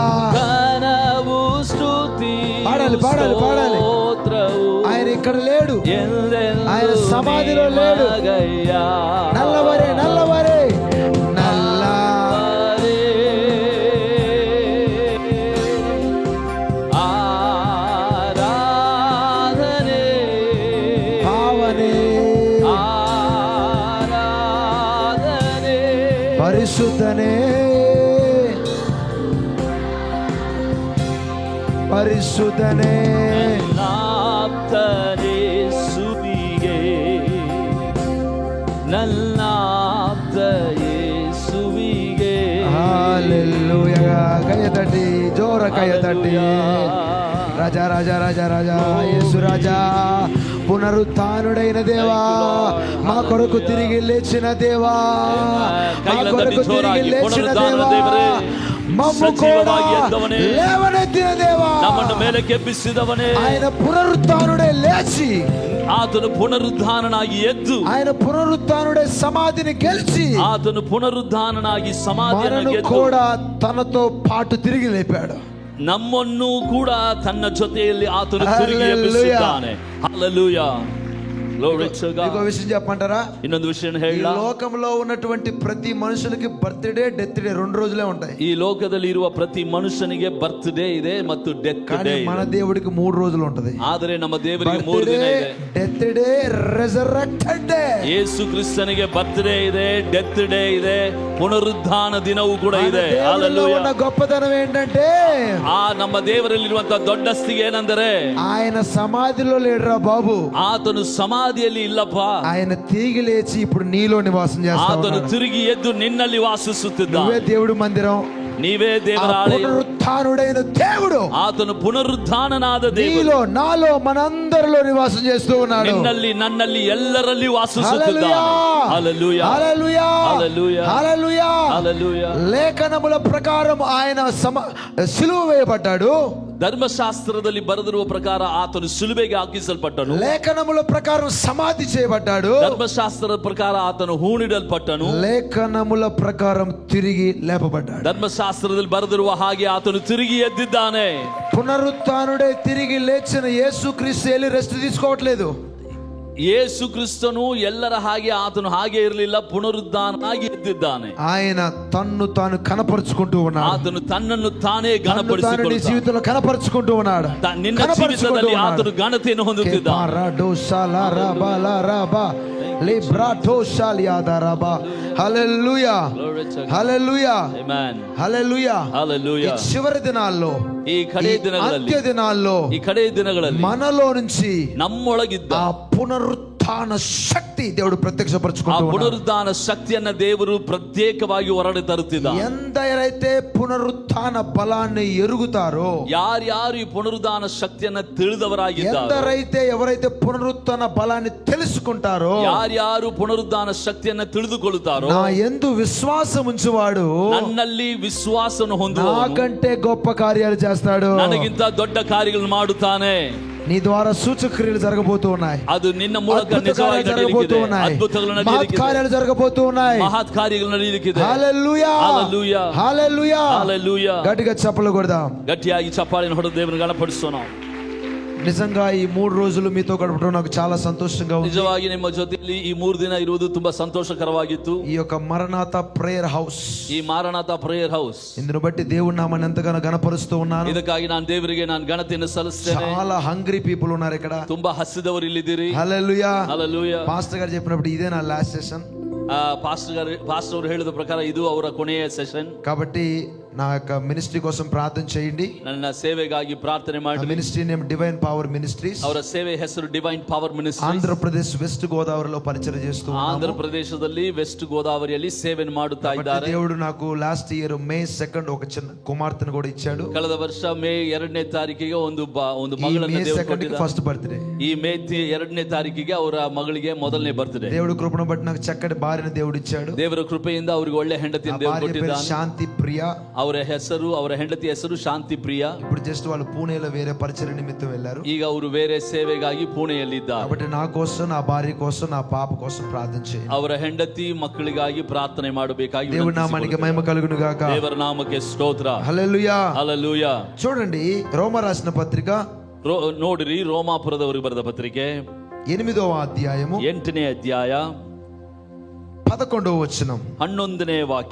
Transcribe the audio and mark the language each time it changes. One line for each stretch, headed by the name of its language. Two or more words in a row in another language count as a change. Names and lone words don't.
Kannada: ಘನವು ಸ್ತುತಿಯು
Telugu: పాడాలి, పాడాలి, పాడాలి.
Kannada: స్తోత్రವು
Telugu: ఆయన ఇక్కడ లేడు,
Kannada: ಎಲ್ಲೆಂದು
Telugu: ఆయన సమాధిలో లేడు. నిమగయ్య.
Tamil: நல்லவரே, நல்லவரே, நல்ல
Kannada: ಆರಾಧನೆ
Telugu: పావనే,
Kannada: ಆರಾಧನೆ
Telugu: పరిశుద్ధనే, పరిశుద్ధనే,
Kannada: ನಲ್ಲಾಪ್ತನೇಸುವಿಗೆ. ನಲ್ಲಾಪ್ತಯೇಸುವಿಗೆ.
Telugu: హల్లెలూయా. కయ్య తట్టి, జోర కయ్య తట్టి. రాజా రాజా రాజా రాజా, యేసు రాజా, పునరుత్థానుడైన దేవా, మా కొరకు తిరిగి లేచిన దేవా, మా కొరకు తిరిగి లేచిన దేవా, మమ్ము కూడా లేవనెత్తిన దేవా,
Kannada: ನಮ್ಮನ್ನು ಮೇಲೆ ಕೆಬ್ಬಿಸಿದವನೇ.
Telugu: ఆయన పునరుత్థానుడే లేచి
Kannada: ಆತನು ಪುನರುದ್ಧಾನನಾಗಿ ಎದ್ದು,
Telugu: ఆయన పునరుత్థానుడే సమాధిని గెలిచి
Kannada: ಆತನು ಪುನರುದ್ಧಾನನಾಗಿ ಸಮಾಧಿಯನ್ನು
Telugu: మనను
Kannada: ಗೆದ್ದು
Telugu: కూడా తనతో పాటు తిరిగి లేపాడు.
Kannada: ನಮ್ಮನ್ನು ಕೂಡ ತನ್ನ ಜೊತೆಯಲ್ಲಿ ಆತನು ತಿರುಗಿ
English: Hallelujah.
Kannada: ಎಬ್ಬಿಸಿದ್ದಾನೆ. ಹಲ್ಲೆಲೂಯಾ.
English: Glory to God.
Telugu: ఇంకో విషయం చెప్పంటారా?
Kannada: ಇನ್ನೊಂದು ವಿಷಯ
Telugu: ఈ
Kannada: ಹೇಳ,
Telugu: లోకంలో ఉన్నటువంటి ప్రతి మనుషులకి
English: birthday death day
Telugu: 2 రోజులే ఉంటాయి.
Kannada: ಈ ಲೋಕದಲ್ಲಿ ಇರುವ ಪ್ರತಿ ಮನುಷ್ಯನಿಗೆ
English: birth day
Kannada: ಇದೆ ಮತ್ತು ಡೆತ್
Telugu: కానీ
Kannada: ಡೇ
Telugu: మన
Kannada: ಇದೆ.
Telugu: దేవుడికి 3 రోజులు ఉంటది.
Kannada: ಆದರೆ ನಮ್ಮ ದೇವರಿಗೆ 3 ದಿನ ಇದೆ.
English: death day, resurrected day.
Kannada: ಯೇಸು ಕ್ರಿಸ್ತನಿಗೆ
English: birth day
Kannada: ಇದೆ,
English: death day
Kannada: ಇದೆ, ಪುನರುದ್ಧಾನ ದಿನವೂ ಕೂಡ ಇದೆ.
Telugu: దేవుడిలో
Kannada: ಹಲ್ಲೆಲೂಯಾ.
Telugu: ఉన్న గొప్పతనం ఏంటంటే
Kannada: ನಮ್ಮ ದೇವರಲ್ಲಿರುವಂತಹ ದೊಡ್ಡಸ್ತಿಗೆ ಏನಂದರೆ
Telugu: ఆయన సమాధిలో లేడురా బాబు,
Kannada: ಆತನು ಸಮಾಧಿಯಲ್ಲಿ ಇಲ್ಲಪ್ಪ,
Telugu: ఆయన తిరిగి లేచి ఇప్పుడు నీలో నివాసం చేస్తా
Kannada: ಆತನು
Telugu: ఉన్నాడు.
Kannada: ತಿರುಗಿ ಎದ್ದು ನಿನ್ನಲ್ಲಿ ವಾಸಿಸುತ್ತಿದ್ದಾನೆ.
Telugu: నువ్వే దేవుడి మందిరం,
Kannada: ನೀವೇ ದೇವರ
Telugu: ఆ
Kannada: ಆಲಯ.
Telugu: పునరుత్థానుడైన దేవుడు
Kannada: ಆತನು ಪುನರುದ್ಧಾನನಾದ ದೇವರು
Telugu: నీలో, నాలో, మనందరిలో నివాసం చేస్తూ ఉన్నాడు.
Kannada: ನಿನ್ನಲ್ಲಿ ನನ್ನಲ್ಲಿ ಎಲ್ಲರಲ್ಲಿ ವಾಸಿಸುತ್ತಿದ್ದಾನೆ.
Telugu: హల్లెలూయా,
Kannada: ಹಲ್ಲೆಲೂಯಾ.
Telugu: హల్లెలూయా, హల్లెలూయా. హల్లెలూయా. హల్లెలూయా. లేఖనముల ప్రకారం ఆయన సిలువ వేయబడ్డాడు.
Kannada: ಧರ್ಮಶಾಸ್ತ್ರದಲ್ಲಿ ಬರೆದಿರುವ ಪ್ರಕಾರ ಆತನು ಶಿಲುಬೆಗೆ ಹಾಕಿಸಲ್ಪಟ್ಟನು.
Telugu: లేఖనముల ప్రకారం సమాధి చేయబడ్డాడు.
Kannada: ಧರ್ಮಶಾಸ್ತ್ರದ ಪ್ರಕಾರ ಆತನು ಹೂಣಿಡಲ್ಪಟ್ಟನು.
Telugu: లేఖనముల ప్రకారం తిరిగి లేపబడ్డాడు.
Kannada: ಧರ್ಮಶಾಸ್ತ್ರದಲ್ಲಿ ಬರೆದಿರುವ ಹಾಗೆ ಆತನು ತಿರುಗಿ ಎದ್ದಿದ್ದಾನೆ.
Telugu: పునరుత్థానుడే తిరిగి లేచిన యేసుక్రీస్తు వెళ్ళి రెస్ట్ తీసుకోవట్లేదు.
Kannada: ಯೇಸು ಕ್ರಿಸ್ತನು ಎಲ್ಲರ ಹಾಗೆ ಆತನು ಹಾಗೆ ಇರಲಿಲ್ಲ, ಪುನರುದ್ಧಾನಾಗಿ ಎದ್ದಿದ್ದಾನೆ.
Telugu: ఆయన తన్ను తాను కనపరుచుకుంటూ ఉన్నాడు.
Kannada: ಆತನು ತನ್ನನ್ನು ತಾನೇ
Telugu: తన్ను తాను నీ
Kannada: ಘನಪಡಿಸಿಕೊಳ್ಳುತ್ತಾನೆ.
Telugu: జీవితంలో కనపరుచుకుంటూ ఉన్నాడు.
Kannada: ನಿನ್ನ ಜೀವಿತದಲ್ಲಿ ಆತನು ಘನತೆಯನ್ನು ಹೊಂದುತ್ತಿದ್ದಾನೆ.
Telugu: హల్లెలూయా, హల్లెలూయా,
English: Amen.
Telugu: హల్లెలూయా.
English: Hallelujah.
Telugu: ఈ చివరి దినాల్లో,
Kannada: ಈ ಕಡೆ
Telugu: ఈ
Kannada: ದಿನಗಳಲ್ಲಿ,
Telugu: అంత్య దినాల్లో
Kannada: ಈ ಕಡೆ ದಿನಗಳಲ್ಲಿ
Telugu: మనలో నుంచి
Kannada: ನಮ್ಮೊಳಗಿದ್ದ
Telugu: ఆ పునరుత్థాన శక్తి దేవుడు
Kannada: ಆ
Telugu: ప్రత్యక్షపరచుకుంటూ ఉన్నాడు.
Kannada: ಪುನರುದ್ಧಾನ ಶಕ್ತಿಯನ್ನ ದೇವರು ಪ್ರತ್ಯೇಕವಾಗಿ ಹೊರಡೆ ತರುತ್ತಿದ್ದಾನೆ.
Telugu: ఎందరైతే పునరుత్థాన బలాన్ని ఎరుగుతారో,
Kannada: ಯಾರ್ಯಾರು ಈ ಪುನರುದ್ಧಾನ ಶಕ್ತಿಯನ್ನ ತಿಳಿದವರಾಗಿದ್ದಾರೆ,
Telugu: ఎందరైతే ఎవరైతే పునరుత్థాన బలాన్ని తెలుసుకుంటారో,
Kannada: ಯಾರ್ಯಾರು ಪುನರುದ್ಧಾನ ಶಕ್ತಿಯನ್ನ ತಿಳಿದುಕೊಳ್ಳುತ್ತಾರೋ,
Telugu: నా యందు విశ్వాసం ఉంచువాడు
Kannada: ನನ್ನಲ್ಲಿ ವಿಶ್ವಾಸವನ್ನು ಹೊಂದುವವನು
Telugu: నాకంటే గొప్ప కార్యాలు చేస్తాడు.
Kannada: ನನಗಿಂತ ದೊಡ್ಡ ಕಾರ್ಯಗಳನ್ನು ಮಾಡುತ್ತಾನೆ.
Telugu: నీ ద్వారా సూచక్రియలు జరగబోతూ ఉన్నాయి.
Kannada: ಅದು ನಿನ್ನ ಮೂಲಕ
Telugu: అద్భుత
Kannada: ನಿಜವಾಗಿ
Telugu: కార్యాలు జరగబోతూ
Kannada: ನಡೆಯಲಿಕ್ಕಿದೆ.
Telugu: ఉన్నాయి.
Kannada: ಅದ್ಭುತಗಳು
Telugu: మహత్
Kannada: ನಡೆಯಲಿಕ್ಕಿದೆ.
Telugu: కార్యాలు జరగబోతూ ఉన్నాయి.
Kannada: ಮಹತ್ ಕಾರ್ಯಗಳು ನಡೆಯಲಿಕ್ಕಿದೆ.
Telugu: హల్లెలూయా, హల్లెలూయా. హల్లెలూయా. హల్లెలూయా. గట్టిగా చప్పట్లు కొడదాం.
Kannada: ಗಟ್ಟಿಯಾಗಿ ಚಪ್ಪಾಳೆಯನ್ನು ಹೊಡೆದು ದೇವರನ್ನು ಗಣಪಡಿಸೋಣ.
Telugu: నిజంగా ఈ 3 రోజులు మీతో గడపడం నాకు చాలా సంతోషంగా ఉంది.
Kannada: ನಿಜವಾಗಿ ನಿಮ್ಮ ಜೊತೆಯಲ್ಲಿ ಈ 3 ದಿನ ಇರುವುದು ತುಂಬಾ ಸಂತೋಷಕರವಾಗಿತ್ತು.
Telugu: ఈ యొక్క మరణాత ప్రేయర్ హౌస్,
Kannada: ಈ ಮಾರನಾಥ ಪ್ರೇಯರ್ ಹೌಸ್,
Telugu: ఇందును బట్టి దేవుని నామాన్ని ఎంతగానో గణపరుస్తూ ఉన్నాను.
Kannada: ಇದಕ್ಕಾಗಿ ನಾನು ದೇವರಿಗೆ ನಾನು ಘನತೆಯನ್ನು ಸಲ್ಲಿಸ್ತೇನೆ.
Telugu: చాలా
English: hungry people
Telugu: ఉన్నారు ఇక్కడ.
Kannada: ತುಂಬಾ ಹಸಿದವರು ಇಲ್ಲಿದ್ದೀರಿ.
Telugu: హల్లెలూయా.
Kannada: ಹಲ್ಲೆಲೂಯಾ.
Telugu: పాస్టర్ గారు చెప్పినప్పుడు ఇదే నా
English: last session.
Kannada: ಪಾಸ್ಟರ್ ಅವರು ಹೇಳಿದ ಪ್ರಕಾರ ಇದು ಅವರ ಕೊನೆಯ ಸೆಷನ್.
Telugu: కాబట్టి నా యొక్క మినిస్ట్రీ కోసం ప్రార్థన చేయండి.
Kannada: ನನ್ನ ಸೇವೆಗಾಗಿ ಪ್ರಾರ್ಥನೆ ಮಾಡಿ.
English: ministry name Divine Power Ministries.
Kannada: ಅವರ ಸೇವೆ ಹೆಸರು ಡಿವೈನ್ ಪವರ್ ಮಿನಿಸ್ಟ್ರಿ.
Telugu: ఆంధ్రప్రదేశ్ వెస్ట్ గోదావరిలో పరిచయం చేస్తూ
Kannada: ಆಂಧ್ರ ಪ್ರದೇಶದಲ್ಲಿ ವೆಸ್ಟ್ ಗೋದಾವರಿಯಲ್ಲಿ ಸೇವೆ ಮಾಡುತ್ತಾ ಇದ್ದಾರೆ.
Telugu: దేవుడు నాకు
English: last year
Telugu: మే 2 ఒక చిన్న కుమార్తెను కూడా ఇచ్చాడు.
Kannada: ಕಳೆದ ವರ್ಷ ಮೇ 2ನೇ ತಾರೀಕಿಗೆ ಒಂದು ಮಗಳನ್ನು ದೇವರು ಕೊಟ್ಟಿದ್ದಾರೆ.
English: first birthday.
Kannada: ಈ ಮೇ 2ನೇ ತಾರೀಕಿಗೆ ಅವರ ಮಗಳಿಗೆ ಮೊದಲನೇ ಬರ್ತ್ಡೇ.
Telugu: దేవుడు కృపను బట్టి నాకు చక్కటి భార్యను దేవుడు ఇచ్చాడు.
Kannada: ದೇವರ ಕೃಪೆಯಿಂದ ಅವರಿಗೆ ಒಳ್ಳೆ ಹೆಂಡತಿಯನ್ನು ದೇವರು ಕೊಟ್ಟಿದ್ದಾನೆ.
Telugu: శాంతి ప్రియ.
Kannada: ಅವರ ಹೆಂಡತಿ ಹೆಸರು ಶಾಂತಿ ಪ್ರಿಯ.
Telugu: ఇప్పుడు జస్ట్ వాళ్ళు పూణేలో వేరే పరిచయ నిమిత్తం వెళ్ళారు.
Kannada: ಈಗ ಅವರು ಬೇರೆ ಸೇವೆಗಾಗಿ ಪುಣೆಯಲ್ಲಿದ್ದಾರೆ.
Telugu: కాబట్టి నా కోసం, నా భార్య కోసం, నా పాప కోసం ప్రార్థన చేయండి.
Kannada: ಅವರ ಹೆಂಡತಿ ಮಕ್ಕಳಿಗಾಗಿ ಪ್ರಾರ್ಥನೆ ಮಾಡಬೇಕಾಗಿ
Telugu: దేవుడి నామానికి మహిమ కలుగును గాక.
Kannada: ದೇವರ ನಾಮಕ್ಕೆ ಸ್ತೋತ್ರ.
Telugu: హల్లెలూయా,
Kannada: ಹಲ್ಲೆಲೂಯా.
Telugu: చూడండి రోమ రాసిన పత్రిక
Kannada: ನೋಡಿರಿ, ರೋಮಾಪುರದವರಿಗೆ ಬರೆದ ಪತ್ರಿಕೆ
Telugu: 8వ అధ్యాయము
Kannada: 8ನೇ ಅಧ್ಯಾಯ
Telugu: 11వ వచనం.
Kannada: 11ನೇ ವಾಕ್ಯ.